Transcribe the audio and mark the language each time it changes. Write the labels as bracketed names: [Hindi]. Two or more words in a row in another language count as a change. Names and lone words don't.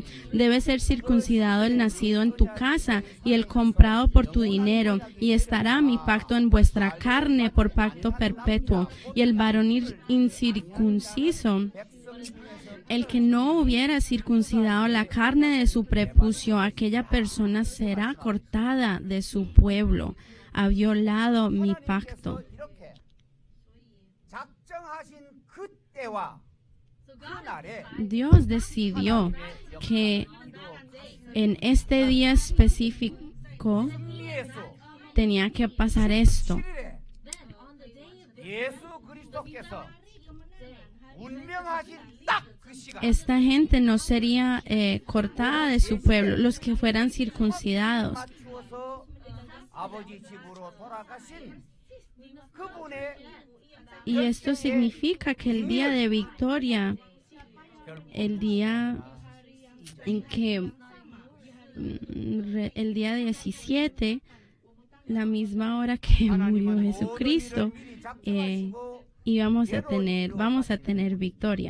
[Spanish] Debe ser circuncidado el nacido en tu casa y el comprado por tu dinero, y estará mi pacto en vuestra carne por pacto perpetuo. Y el varón incircunciso, el que no hubiera circuncidado la carne de su prepucio, aquella persona será cortada de su pueblo. Ha violado mi pacto. [Korean] 이렇게 작정하신 그때와 그날에 [Spanish] Dios decidió que en este día específico 예수 tenía que pasar esto. [Korean] 7일에 예수 그리스도께서 운명하신 딱 그 시간 [Spanish] Esta gente no sería cortada de su pueblo, los que fueran circuncidados. [Korean] 맞추어서 아버지 집으로 돌아가신 그분의 [Spanish] Y esto significa que el día de victoria, el día en que el día 17, la misma hora que murió Jesucristo, vamos a tener victoria.